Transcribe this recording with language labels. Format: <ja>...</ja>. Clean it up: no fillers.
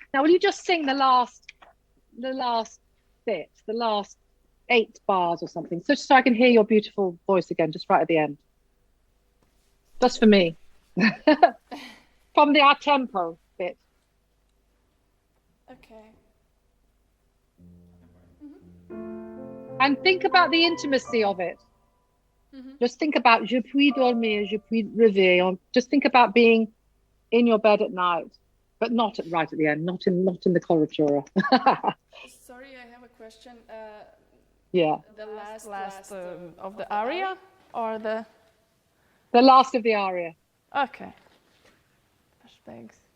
<en>Now, will you just sing the last bit, the last 8 bars or something, so I can hear your beautiful voice again, just right at the end. Just for me. From the a tempo bit. Okay. And think about the intimacy of it. Just think about</en> <fr>je puis dormir, je puis rêver.</fr> <en>Just think about being in your bed at night, but not right at the end, not in the coloratura. Sorry, I have a question. Yeah. The last of the aria or the last of the aria. Okay. Thanks.</en>